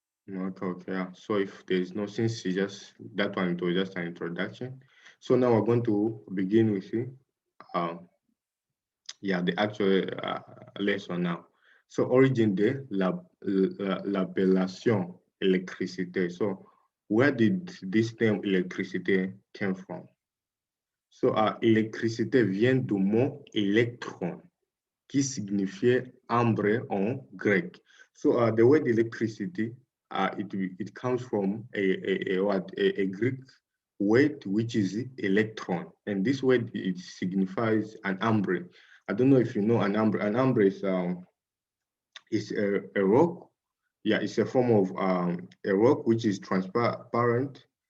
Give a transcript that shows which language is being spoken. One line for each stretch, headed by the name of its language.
English: Okay, okay. Yeah. So if there's no, since you just that one, it was just an introduction. So now we're going to begin with the actual lesson now.
French: So origin de l'appellation électricité.
English: So where did this term electricity came from?
French: So électricité vient du mot électron, qui signifiait ambre en grec.
English: So the word electricity, it comes from a Greek word which is electron, and this word it signifies an ambre. I don't know if you know an ambre. An ambre is is a rock. Yeah, it's a form of a rock which is transparent.